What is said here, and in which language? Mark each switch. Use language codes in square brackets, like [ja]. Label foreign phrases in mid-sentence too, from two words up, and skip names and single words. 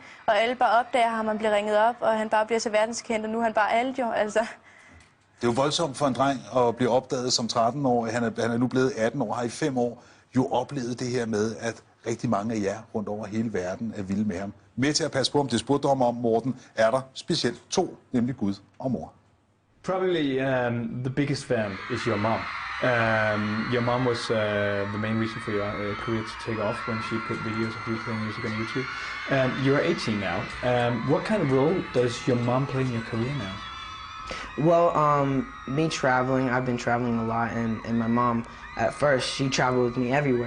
[da] Og alle bare opdager ham, han bliver ringet op, og han bare bliver så verdenskendt, og nu er han bare alt jo, altså. Det er jo voldsomt for en dreng at blive opdaget som 13-årig. Han er nu blevet 18 år, har i 5 år jo oplevet det her med, at rigtig mange af jer rundt over hele verden er vilde med ham. Med til at passe på, om det spurgte om, Morten, er der specielt 2, nemlig Gud og mor. [en] Probably the biggest fan is your mom. Your mom was the main reason for your career to take off when she put videos of you playing music on YouTube. You're 18 now. What kind of role does your mom play in your career now? Well, me traveling, I've been traveling a lot, and my mom, at first, she traveled with me everywhere.